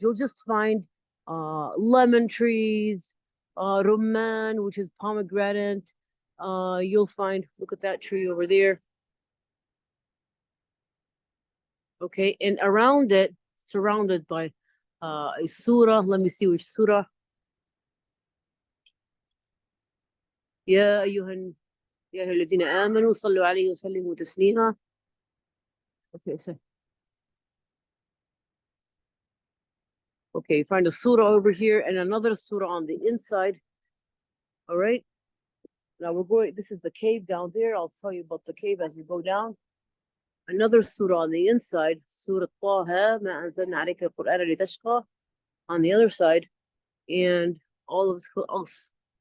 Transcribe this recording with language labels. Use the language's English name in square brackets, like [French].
[English] You'll just find lemon trees, rumman, which is pomegranate. You'll find, look at that tree over there. Okay, and around it, surrounded by a surah. Let me see which surah. [Arabic] يا أيها الذين آمنوا صلوا عليه وسلموا تسليما. [English] Okay, so find a surah over here and another surah on the inside. All right. Now we're going. This is the cave down there. I'll tell you about the cave as we go down. Another surah on the inside, Surah Taha, [Arabic] ما أنزلنا عليك القرآن لتشقى, [English] on the other side, and all of us.